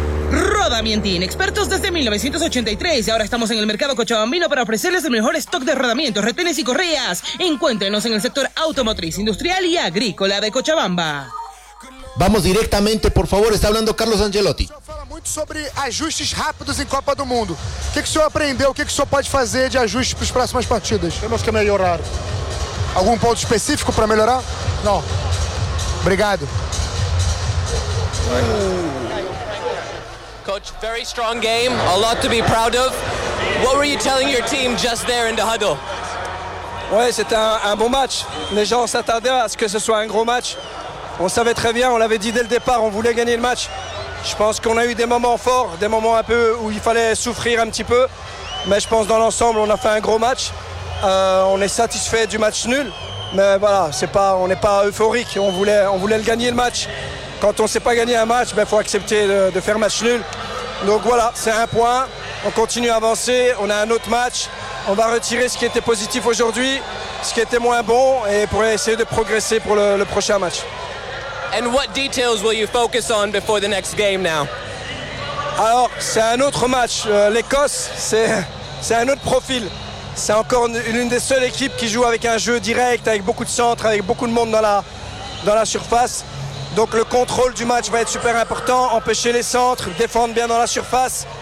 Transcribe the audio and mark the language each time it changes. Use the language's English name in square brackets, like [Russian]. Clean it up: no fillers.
[Spanish] Rodamientín, expertos desde 1983. Ahora estamos en el mercado cochabambino para ofrecerles el mejor stock de rodamientos, retenes y correas. Encuéntrenos en el sector automotriz, industrial y agrícola de Cochabamba. Vamos directamente, por favor, está hablando Carlos Ancelotti. [Portuguese] Fala muito sobre ajustes rápidos em Copa do Mundo. O que o senhor aprendeu? O que o senhor pode fazer de ajustes para as próximas partidas? Temos que melhorar. Algum ponto específico para melhorar? Não. Obrigado. [English] Coach, very strong game, a lot to be proud of. What were you telling your team just there in the huddle? [French] Ouais, c'était un bon match. Les gens s'attendaient à ce que ce soit un gros match. On savait très bien, on l'avait dit dès le départ, on voulait gagner le match. Je pense qu'on a eu des moments forts, des moments un peu où il fallait souffrir un petit peu. Mais je pense dans l'ensemble, on a fait un gros match. On est satisfait du match nul. Mais voilà, on n'est pas euphorique, on voulait le gagner le match. Quand on ne sait pas gagner un match, il faut accepter de faire match nul. Donc voilà, c'est un point. On continue à avancer. On a un autre match. On va retirer ce qui était positif aujourd'hui, ce qui était moins bon, et pour essayer de progresser pour le prochain match. [English] And what details will you focus on before the next game now? [French] Alors, c'est un autre match. L'Écosse, c'est un autre profil. C'est encore une des seules équipes qui joue avec un jeu direct, avec beaucoup de centres, avec beaucoup de monde dans la surface. Donc le contrôle du match va être super important, empêcher les centres, défendre bien dans la surface.